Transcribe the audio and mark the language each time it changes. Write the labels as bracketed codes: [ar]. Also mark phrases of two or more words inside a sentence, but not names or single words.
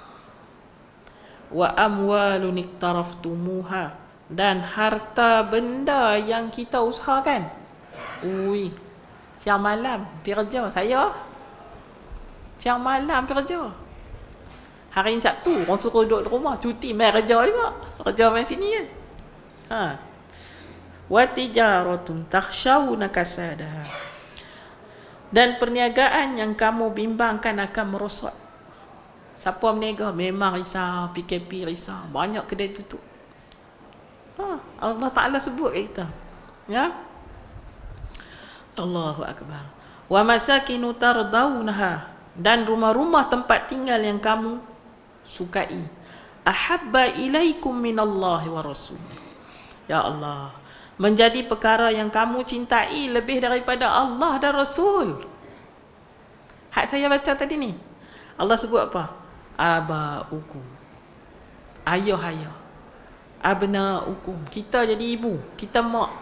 [ar] وأموال اقترفتموها, [ms] dan harta benda yang kita usahakan. Siang malam pergi kerja saya. Siang malam pergi kerja. Hari Sabtu orang suruh duduk di rumah, cuti main kerja juga. Kerja main sini kan. [ar] وتجارة تخشون كسادها, [ms] dan perniagaan yang kamu bimbangkan akan merosot. Siapa berniaga memang risau, PKP risau, banyak kedai tutup. Allah Ta'ala sebut kita, ya. [ar] الله أكبر. ومساكن ترضونها, [ms] dan rumah-rumah tempat tinggal yang kamu sukai. [ar] أحب إليكم من الله ورسوله، يا الله, [ms] menjadi perkara yang kamu cintai lebih daripada Allah dan Rasul. Hak saya baca tadi ni, Allah sebut apa? Aba'ukum, ayah-ayah. Abna'ukum, kita jadi ibu, kita mak.